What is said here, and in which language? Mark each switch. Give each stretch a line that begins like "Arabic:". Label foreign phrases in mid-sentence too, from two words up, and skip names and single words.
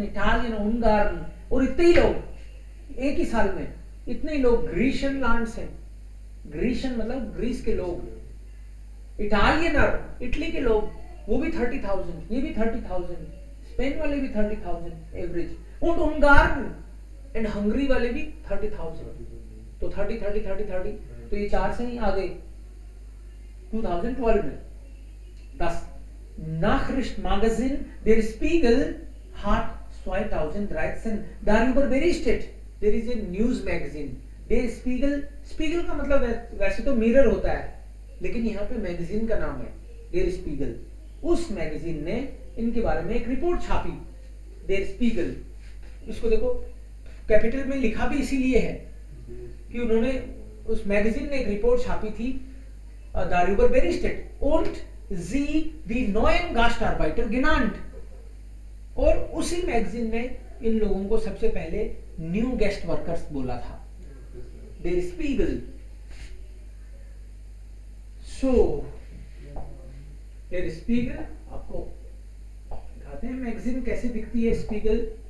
German: Italien, Ungarn,
Hindi: और इतने ही लोग एक ही साल में, इतने ही लोग ग्रीशियन लैंड से, ग्रीशियन मतलब ग्रीस के लोग, इटालियनर, इटली के लोग, वो भी 30,000, ये भी 30,000, स्पेन वाले भी 30,000 एवरेज,
German: und Ungarn
Hindi: एंड हंगरी वाले भी 30,000, तो 30, तो ये 4 से ही आ गए 2012 में।
German: 10 Nachrichtenmagazin Der Spiegel hat 2013 darüber berichtet.
English: There is a news magazine.
Hindi: Der Spiegel का मतलब वैसे तो मिरर होता है, लेकिन यहाँ पे मैगजीन का नाम है डेर स्पीगल। उस मैगजीन ने इनके बारे में एक रिपोर्ट छापी, डेर स्पीगल। इसको देखो कैपिटल में लिखा भी इसीलिए है कि उन्होंने, उस मैगजीन ने एक रिपोर्ट छापी थी,
German: darüber berichtet und sie die neuen Gastarbeiter genannt.
Hindi: और उसी मैगजीन ने इन लोगों को सबसे पहले
English: new guest workers
Hindi: बोला था, डेर स्पीगल। सो डेर स्पीगल, आपको दिखाते हैं मैगजीन कैसे दिखती है स्पीगल।